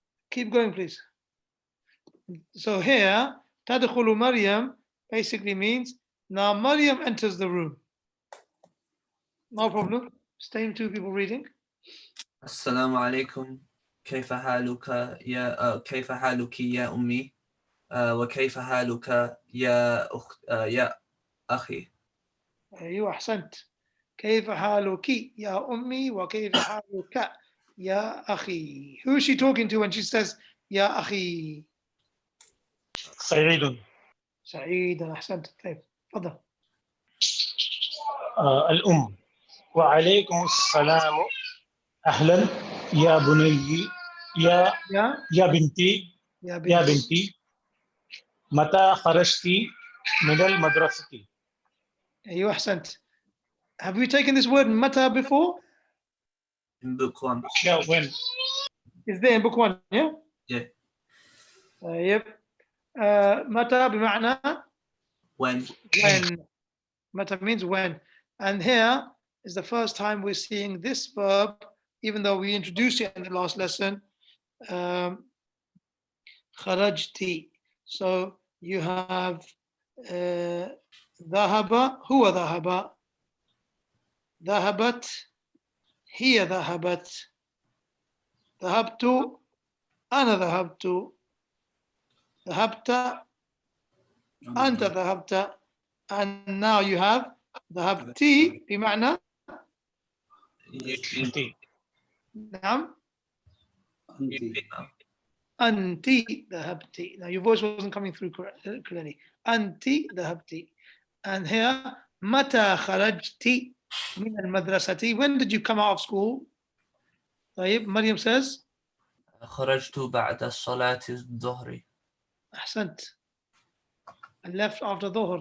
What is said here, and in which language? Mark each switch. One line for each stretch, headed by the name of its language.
English: Keep going, please. So here, Tadkhulu Maryam basically means now Maryam enters the room. No problem. Same two people reading.
Arabic: السلام عليكم كيف حالك كيف حالك يا أمي وكيف حالك يا أخي. أيوة أحسنت. كيف حالك يا أمي وكيف حالك يا أخي.
English: Who is she talking to when she says يا أخي?
Arabic: سعيد. سعيد. أحسنت. طيب تفضل. الأم. وعليكم السلام. أهلا يا بني يا بنتي يا بنتي متى خرجت من المدرسة؟ أيوة أحسنت.
English: Have we taken this word mata before? In book 1. Yeah, when? Is there in book 1? Yeah. Yeah. Yep. Mata
Arabic: بمعنى
English: When. Mata means when. And here is the first time we're seeing this verb, even though we introduced it in the last lesson. Kharajti. So you have ذهب.
Arabic: هو ذهب. ذهبت. هي ذهبت. ذهبت. أنا ذهبت. ذهبت. أنت ذهبت.
English: And now you have
Arabic: ذهبتي بمعنى نعم أنتي ذهبتي.
English: Now your voice wasn't coming through clearly.
Arabic: أنتي ذهبتي.
English: And here
Arabic: متى خرجتي من المدرسة?
English: When did you come out of school? طيب Maryam says
Arabic: خرجت بعد صلاة الظهر. أحسنت.
English: I left after ظهر.